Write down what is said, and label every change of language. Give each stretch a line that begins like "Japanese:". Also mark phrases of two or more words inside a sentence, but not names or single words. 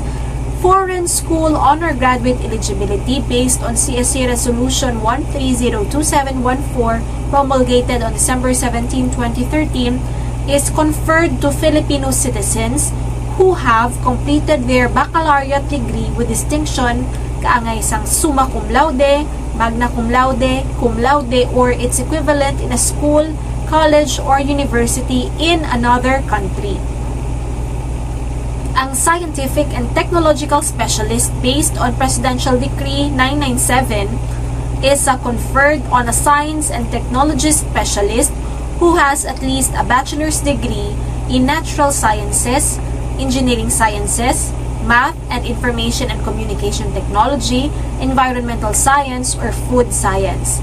English: Foreign School Honor Graduate Eligibility based on CSC Resolution 1302714 promulgated on December 17, 2013 is conferred to Filipino citizens who have completed their baccalaureate degree with distinction
Filipino: kaangay isang
English: summa cum laude, magna cum laude, or its equivalent in a school, college, or university in another country. Ang Scientific and Technological Specialist based on Presidential Decree 997 is conferred on a Science and Technology Specialist who has at least a bachelor's degree in Natural Sciences, Engineering Sciences, Math and Information and Communication Technology, Environmental Science, or Food Science.